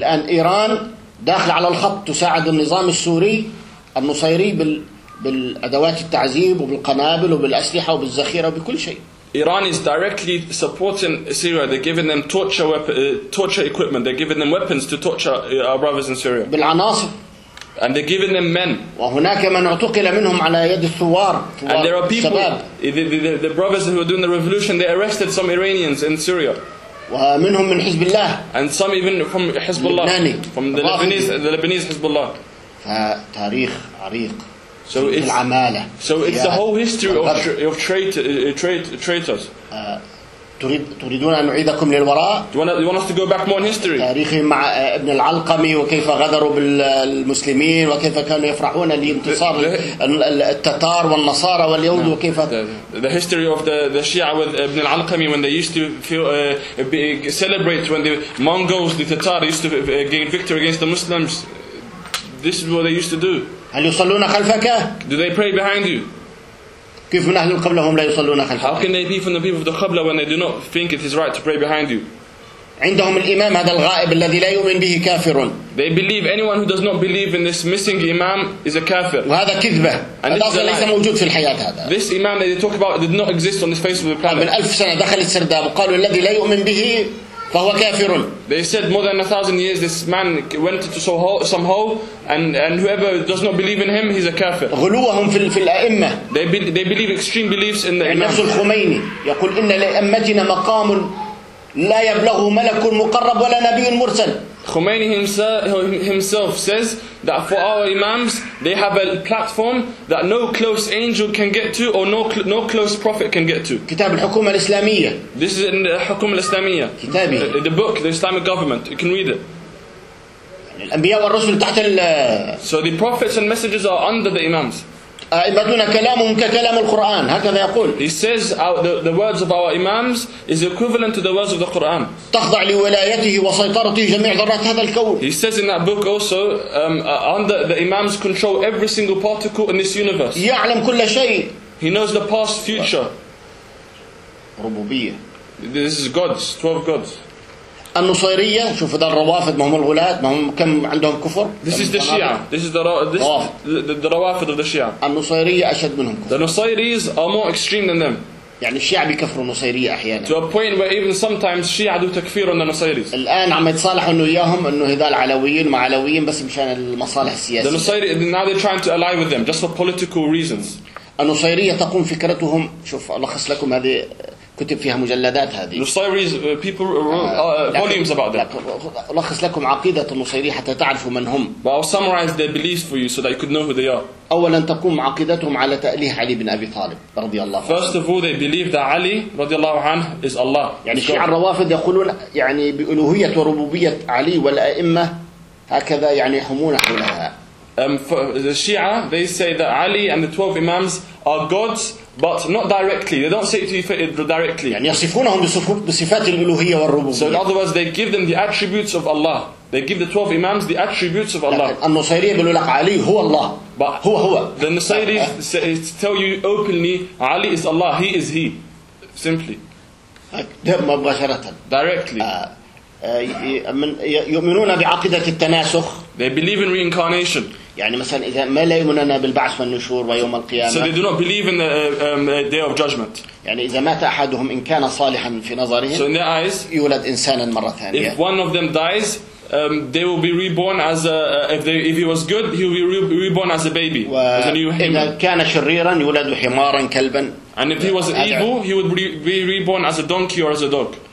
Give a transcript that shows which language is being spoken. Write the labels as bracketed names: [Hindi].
[Arabic] الآن إيران داخل على الخط تساعد النظام السوري النصيري بالأدوات التعذيب وبالقنابل وبالأسلحة وبالذخيرة وبكل شيء. [English] Iran is directly supporting Syria. They're giving them torture equipment. They're giving them weapons to torture our brothers in Syria. [Arabic] بالعناصر. [English] And they're giving them men. [Arabic] وهناك من اعتقل منهم على يد الثوار. [English] And there are people. The brothers who are doing the revolution, they arrested some Iranians in Syria. [Arabic] ومنهم من حزب الله. [English] And some even from Hezbollah. [Arabic] لبناني. [English] From the Lebanese Hezbollah. [Arabic] فتاريخ عريق. [English] So it's the whole history of traitors. [Arabic] تريدون أن نعيدكم للوراء؟ [English] You want us to go back more in history. [Arabic] تاريخهم مع ابن العلقمي وكيف غدروا بالمسلمين وكيف كانوا يفرحون لانتصار التتار والنصارى واليهود وكيف [English] the history of the Shia with ابن العلقمي when they used to celebrate when the Mongols the Tatar used to gain victory against the Muslims. This is what they used to do. [Arabic] هل يصلون خلفك؟ [English] Do they pray behind you? [Arabic] كيف من أهل القبلة هم لا يصلون خلفك؟ [English] How can they be from the people of the Qabla when they do not think it is right to pray behind you? [Arabic] عندهم الإمام هذا الغائب الذي لا يؤمن به كافر. [English] They believe anyone who does not believe in this missing imam is a kafir. [Arabic] وهذا كذبة. هذا أصلا ليس موجود في الحياة هذا. [English] This imam that they talk about did not exist on the face of the planet. [Arabic] من ألف سنة دخل السرداب وقالوا الذي لا يؤمن به فهو كافر. [English] They said more than 1,000 years this man went to some hole and whoever does not believe in him he's a kafir. [Arabic] غلوهم في الأئمة. [English] They believe extreme beliefs in the imam. [Arabic] نفس الخميني يقول إن لأئمتنا مقام لا يبلغه ملك مقرب ولا نبي مرسل. [English] Khomeini himself says that for our imams they have a platform that no close angel can get to or no close prophet can get to. [Arabic] كتاب الحكومة الإسلامية. [English] This is in the [Arabic] حكومة الإسلامية. كتابي. [English] The book, the Islamic government. You can read it. [Arabic] الأنبياء والرسل تحت ال. [English] So the prophets and messengers are under the imams. [Arabic] أئمتنا كلامهم ككلام القرآن هكذا يقول. [English] He says the words of our imams is equivalent to the words of the Quran. [Arabic] تخضع لولايته وسيطرته جميع ذرات هذا الكون. [English] He says in that book also under the imams control every single particle in this universe. [Arabic] يعلم كل شيء. [English] He knows the past, future. [Arabic] ربوبية. [English] This is gods, 12 gods. [Arabic] النصيرية شوف هذا الروافد ما هم الغلاة ما هم كم عندهم كفر. [English] This is the Shia. This is the روافد of the Shia. [Arabic] النصيرية أشد منهم كفر. [English] The Nusayris are more extreme than them. [Arabic] يعني الشيعة بيكفروا النصيرية أحيانا. [English] To a point where even sometimes Shia do [Arabic] تكفير عن النصيريس. الآن عم يتصالحوا إنه ياهم إنه هذا العلويين مع علويين بس مشان المصالح السياسية. [English] The Nusayri now they're trying to ally with them just for political reasons. [Arabic] النصيرية تقوم فكرتهم شوف ألخص لكم هذه. كتب فيها مجلدات هذه. [English] النصيريز people volumes about them. [Arabic] ألخص لكم عقيدة النصيري حتى تعرفوا من هم. [English] But I'll summarize their beliefs for you so that you could know who they are. [Arabic] أولا تقوم عقيدتهم على تأليه علي بن أبي طالب رضي الله عنه. [English] First of all, they believe that Ali [Arabic] رضي الله عنه [English] is Allah. [Arabic] يعني الشيعة الروافد يقولون يعني بألوهية وربوبية علي والأئمة هكذا يعني يحمون حولها. [English] The Shia they say that Ali and the 12 Imams are gods. But not directly. They don't say it to you directly. [Arabic] يعني يصفونهم بصفات الألوهية والربوبية. [English] So in other words, they give them the attributes of Allah. They give the 12 imams the attributes of Allah. [Arabic] النصيرية بيقولوا لك علي هو الله. [English] But [Arabic] هو. [English] The Nusayris tell you openly, Ali is Allah. He is He. Simply. [Arabic] مباشرة. [English] Directly. [Arabic] من يؤمنون بعقيدة التناسخ. [English] They believe in reincarnation. [Arabic] يعني مثلا إذا ما لا يؤمننا بالبعث والنشور ويوم القيامة. [English] So they do not believe in the day of judgment. [Arabic] يعني إذا مات أحدهم إن كان صالحا في نظرهم. [English] So in their eyes. [Arabic] يولد إنسانا مرة ثانية. [English] If one of them dies, they will be reborn as a if he was good, he will be reborn as a baby. As a new human. [Arabic] إذا كان شريرا يولد حمارا كلبا. [English] And if he was evil, he would be reborn as a donkey or as a dog.